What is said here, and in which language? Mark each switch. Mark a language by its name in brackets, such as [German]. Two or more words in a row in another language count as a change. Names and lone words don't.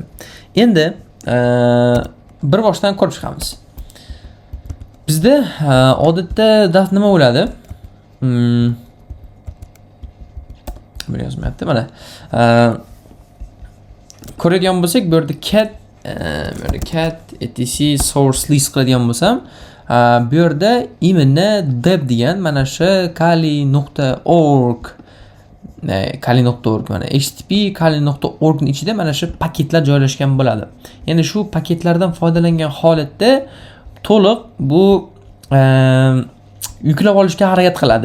[Uzbek] Endi bir boshdan ko'rib chiqamiz. Bizda odatda nima bo'ladi? Buni yozmayapti, mana. Ko'radigan bo'lsak, bu yerda [English] cat etc source list [Uzbek] qiladigan bo'lsam, bu yerda imminni deb degan mana shu kali.org mana http kali.org ning ichida mana shu paketlar joylashgan bo'ladi. Ya'ni shu paketlardan foydalangan holatda to'liq bu yuklab olishga harakat qiladi.